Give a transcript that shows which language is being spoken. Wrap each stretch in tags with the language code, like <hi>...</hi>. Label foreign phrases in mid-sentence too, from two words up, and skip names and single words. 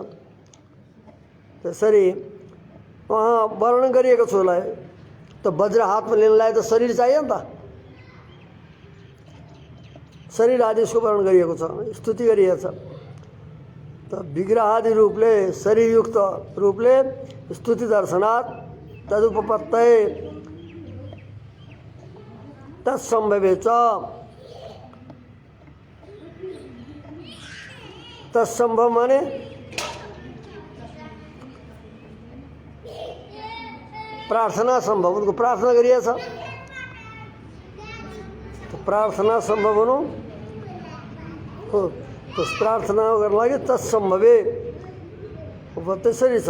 <ne>त्यसरी उहाँ वर्णन गरिएको छ उसलाई। त वज्र हातमा लिनलाई त शरीर चाहियो नि त। शरीर आदि उसको वर्णन गरिएको छ, स्तुति गरिएको छ। त विग्रहादि रूपले शरीरयुक्त रूपले</ne> <sa>स्तुति दर्शनात् तदुपपत्तये तत्सम्भवे च</sa> <ne>तत्सम्भव माने प्रार्थना सम्भव। उनको प्रार्थना गरिएको छ। तो प्रार्थना सम्भव हुनु प्रार्थना गर्नको लागि तत्सम्भवे त्यसरी छ।</ne>